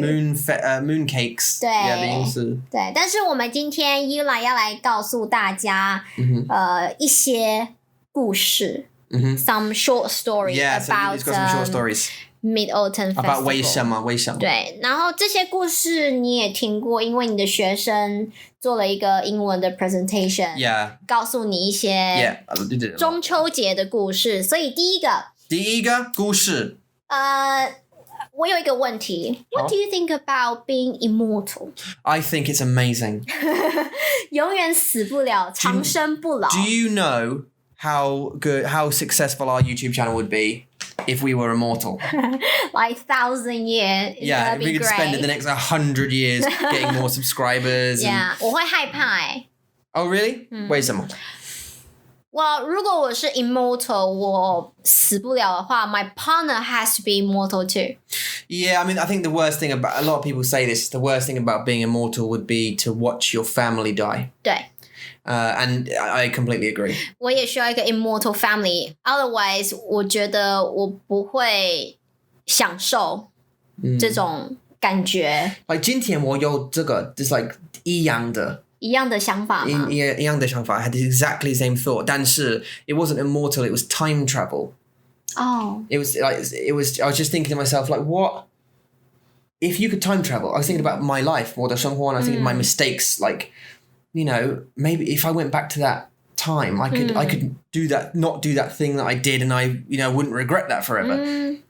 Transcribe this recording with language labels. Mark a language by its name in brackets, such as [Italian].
[English] moon cakes。 [Chinese] 对，对。但是我们今天依然要来告诉大家，一些故事。 [English] Some short stories about it's got some short stories. Mid-Autumn Festival. [Chinese] About 为什么？对，然后这些故事你也听过，因为你的学生做了一个英文的 presentation， 告诉你一些中秋节的故事。所以第一个故事，我有一个问题。 [English] What do you think about being immortal? I think it's amazing. [Chinese] 永远死不了，长生不老。 [English] Do you know how successful our YouTube channel would be if we were immortal? Like 1,000 years. Yeah, if we could spend the next 100 years getting more subscribers. [Chinese] Yeah, 我会害怕。 [English] Oh, really? [Chinese] 为什么？如果我是 immortal， 我死不了的话 [English] my partner has to be immortal too. Yeah, I mean, I think the worst thing about, a lot of people say this, the worst thing about being immortal would be to watch your family die. [Chinese] 对。 [English] And I completely agree. [Chinese] 我也需要一个 immortal family. [English] Otherwise, [Chinese] 我觉得我不会享受这种感觉。 Like 今天我有这个 [English] just like [Chinese] 一样的想法吗？一样的想法 [English] I had exactly the same thought. [Chinese] 但是 [English] it wasn't immortal, it was time travel. Oh. I was just thinking to myself, like, what? If you could time travel, I was thinking about my life, [Chinese] 我的生活, [English] and I was thinking my mistakes, like, you know, maybe if I went back to that time, I could not do that thing that I did, and I wouldn't regret that forever.